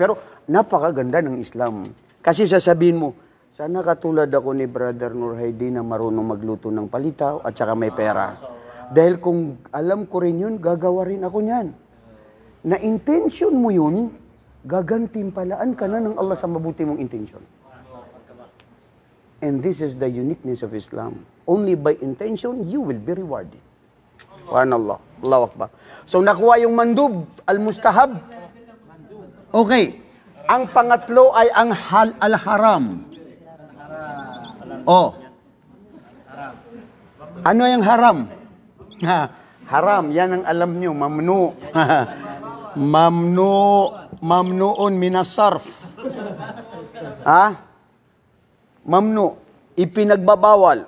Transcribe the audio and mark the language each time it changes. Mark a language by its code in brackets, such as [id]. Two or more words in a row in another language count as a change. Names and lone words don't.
[tl] Pero napakaganda ng Islam. Kasi sasabihin mo, sana katulad ako ni Brother Nurhaidi na marunong magluto ng palitaw at saka may pera. Dahil kung alam ko rin yun, gagawa rin ako niyan. Na intention mo yun, gagantimpalaan ka na ng Allah sa mabuti mong intention. [en] And this is the uniqueness of Islam. Only by intention, you will be rewarded. [ar] سبحان الله. الله أكبر. [tl] So nakuha yung mandub, al-mustahab. Okay. Ang pangatlo ay ang al-haram. Oh. Ano yung haram? Haram, yan ang alam nyo, mamnu. [ar] ممنوع من الصرف. [tl] Ha? Mamnu, ipinagbabawal.